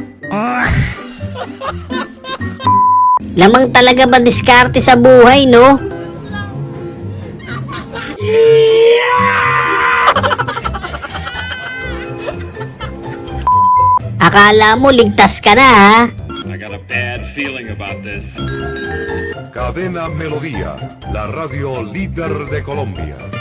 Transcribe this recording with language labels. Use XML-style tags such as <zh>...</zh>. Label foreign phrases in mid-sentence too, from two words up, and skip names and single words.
<tl>Lamang talaga ba diskarte sa buhay, no? Akala mo ligtas ka na, ha?</tl> <en>I got a bad feeling about this.</en> <es>Cadena Melodía, la radio líder de Colombia.</es>